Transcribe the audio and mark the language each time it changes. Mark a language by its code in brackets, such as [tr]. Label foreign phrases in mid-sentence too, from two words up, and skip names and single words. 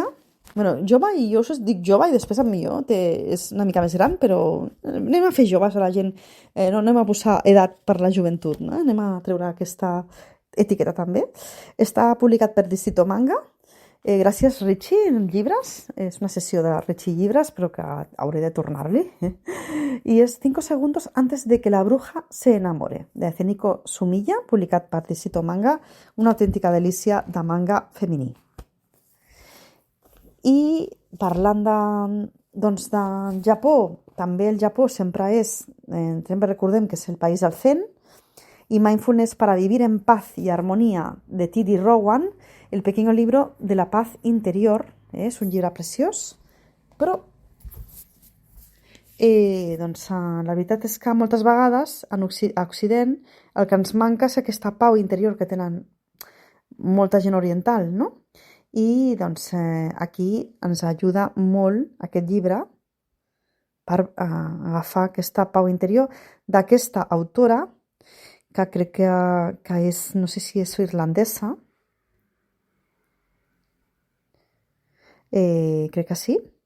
[ca] Bueno, jove, i jo us dic jove i després el millor és una mica més gran, però anem a fer joves a la gent, no anem a posar edat per la joventut, no? Anem a treure aquesta etiqueta també. Està publicat per Distrito Manga. Gràcies, Richie, en llibres. És una sessió de Richie Llibres, però que hauré de tornar-li. I és 5 segundos antes de que la bruja se enamore, de Zeniko Sumiya, publicat per Distrito Manga, una autèntica delícia de manga femení. I parlant de Japó, també el Japó sempre recordem que és el país del zen, y Mindfulness para vivir en paz y armonía, de T.D. Rowan, el pequeño libro de la paz interior. És un llibre preciós, però la veritat és que moltes vegades a Occident el que ens manca és aquesta pau interior que tenen molta gent oriental, no? I aquí ens ajuda molt aquest llibre per agafar aquesta pau interior d'aquesta autora, que crec que és, no sé si és irlandesa, crec que sí.